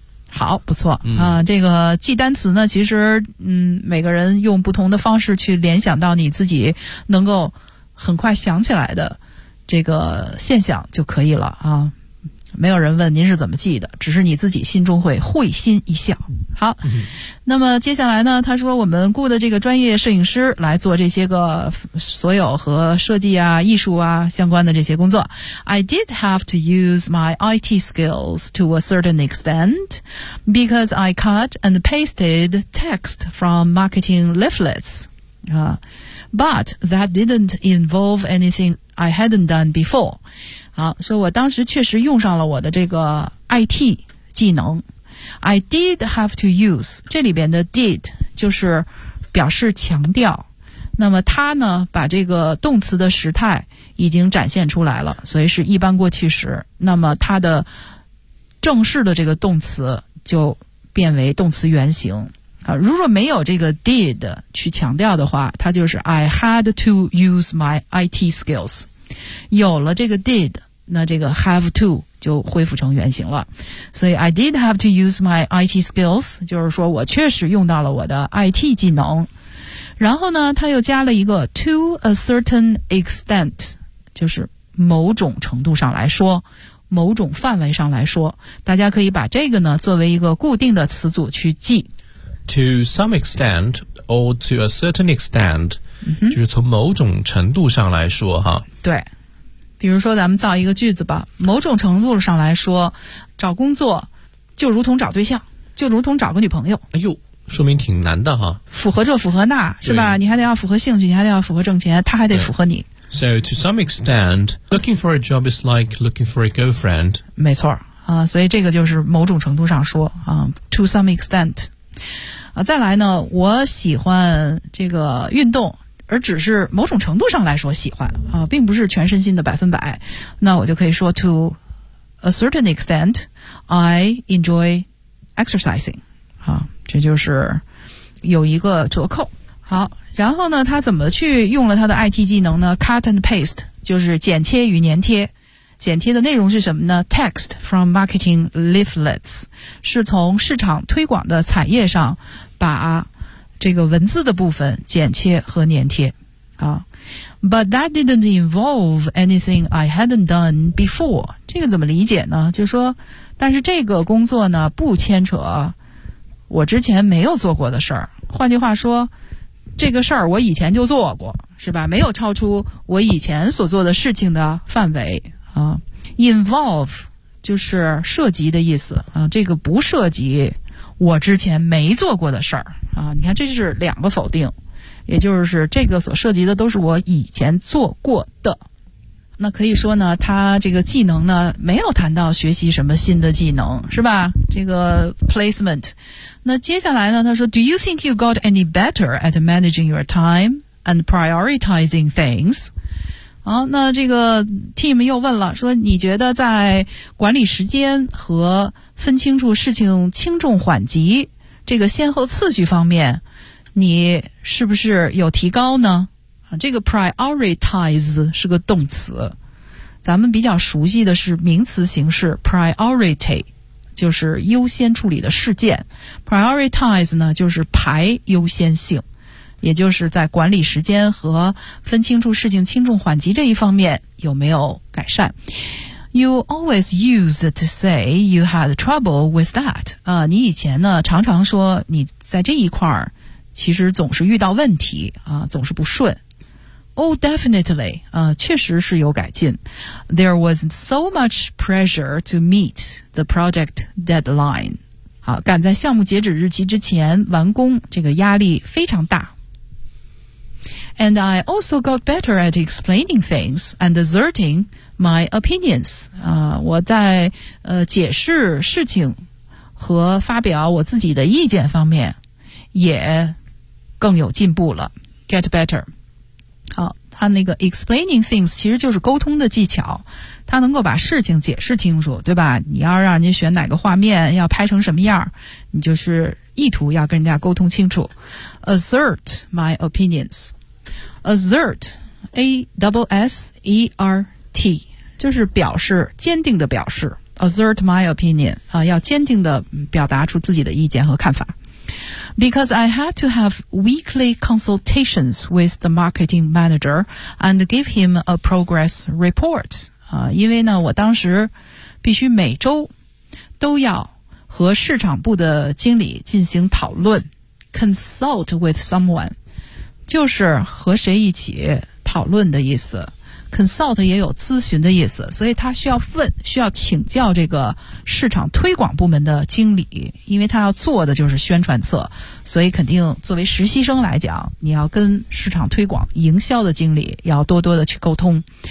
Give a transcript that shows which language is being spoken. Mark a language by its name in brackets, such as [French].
[Chinese] 好不错这个记单词呢其实每个人用不同的方式去联想到你自己能够很快想起来的这个现象就可以了没有人问您是怎么记的只是你自己心中会会心一笑。好那么接下来呢他说我们雇的这个专业摄影师来做这些个所有和设计啊艺术啊相关的这些工作。 [English] I did have to use my IT skills to a certain extent because I cut and pasted text from marketing leaflets. But that didn't involve anything I hadn't done before. [Chinese] 好，所以我当时确实用上了我的这个 IT 技能。 [English] I did have to use, [Chinese] 这里边的 [English] did [Chinese] 就是表示强调。那么它呢，把这个动词的时态已经展现出来了，所以是一般过去时。那么它的正式的这个动词就变为动词原形。如果没有这个 did 去强调的话，它就是 [English] I had to use my IT skills。 [Chinese] 有了这个 did 那这个 have to 就恢复成原形了所以 [English] I did have to use my IT skills [Chinese] 就是说我确实用到了我的 IT 技能然后呢他又加了一个 [English] to a certain extent [Chinese] 就是某种程度上来说某种范围上来说大家可以把这个呢作为一个固定的词组去记 [English] to some extent or to a certain extent [Chinese] 就是从某种程度上来说哈，对比如说咱们造一个句子吧某种程度上来说找工作就如同找对象就如同找个女朋友哎呦说明挺难的哈符合这符合那是吧你还得要符合兴趣你还得要符合挣钱他还得符合你 [English] So to some extent, looking for a job is like looking for a girlfriend. [Chinese] 没错、所以这个就是某种程度上说、 [English] to some extent.、 [Chinese] 再来呢，我喜欢这个运动，而只是某种程度上来说喜欢、并不是全身心的百分百。那我就可以说 [English] to a certain extent, I enjoy exercising.、 [Chinese] 这就是有一个折扣。好，然后呢他怎么去用了他的 IT 技能呢？ [English] Cut and paste [Chinese] 就是剪切与粘贴。剪贴的内容是什么呢？ [English] Text from marketing leaflets [Chinese] 是从市场推广的彩页上把这个文字的部分剪切和粘贴。 [English] 好， But that didn't involve anything I hadn't done before. [Chinese] 这个怎么理解呢？就是说但是这个工作呢不牵扯我之前没有做过的事儿。换句话说这个事儿我以前就做过，是吧？没有超出我以前所做的事情的范围啊。 Involve 就是涉及的意思啊，这个不涉及我之前没做过的事儿啊。你看，这是两个否定，也就是这个所涉及的都是我以前做过的。那可以说呢，他这个技能呢，没有谈到学习什么新的技能，是吧？这个 placement。那接下来呢，他说 [English] Do you think you got any better at managing your time and prioritizing things? [Chinese] 好，那这个 team 又问了，说你觉得在管理时间和分清楚事情轻重缓急这个先后次序方面你是不是有提高呢？这个 prioritize 是个动词，咱们比较熟悉的是名词形式 priority，就是优先处理的事件。 prioritize 呢就是排优先性，也就是在管理时间和分清楚事情轻重缓急这一方面有没有改善。 [English] You always used to say you had trouble with that、 [Chinese] 你以前呢常常说你在这一块儿其实总是遇到问题、总是不顺。 [English] Oh definitely、 [Chinese] 确实是有改进。 [English] There was so much pressure to meetThe project deadline. [Chinese] 好，赶在项目截止日期之前完工，这个压力非常大。 [English] And I also got better at explaining things and asserting my opinions. [Chinese] 我在解释事情和发表我自己的意见方面也更有进步了。 [English] Get better. [Chinese] 好，他那个 explaining things 其实就是沟通的技巧。他能够把事情解释清楚，对吧？你要让人家选哪个画面，要拍成什么样，你就是意图要跟人家沟通清楚。 [English] Assert my opinions. Assert, A-S-S-E-R-T, [Chinese] 就是表示，坚定的表示。 [English] Assert my opinion, [Chinese] 要坚定的表达出自己的意见和看法。 [English] Because I had to have weekly consultations with the marketing manager and give him a progress report. [Chinese] 因为呢我当时必须每周都要和市场部的经理进行讨论 [English] consult with someone [Chinese] 就是和谁一起讨论的意思， consult 也有咨询的意思，所以他需要问，需要请教这个市场推广部门的经理，因为他要做的就是宣传册，所以肯定作为实习生来讲你要跟市场推广营销的经理要多多的去沟通。